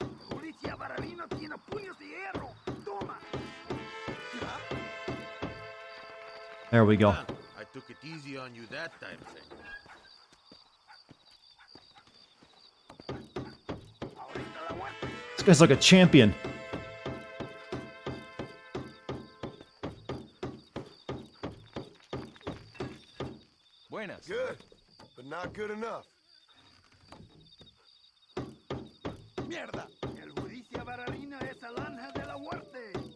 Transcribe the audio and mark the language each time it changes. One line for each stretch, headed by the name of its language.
Spanish: Policía Barbarino tiene puños de hierro. Toma.
English: There we go. I took it easy on you that time, senor. This guy's like a champion.
Spanish: Buenas.
English: Good, but not good enough.
Spanish: Mierda. El Policía Barbarino es el ángel de la muerte.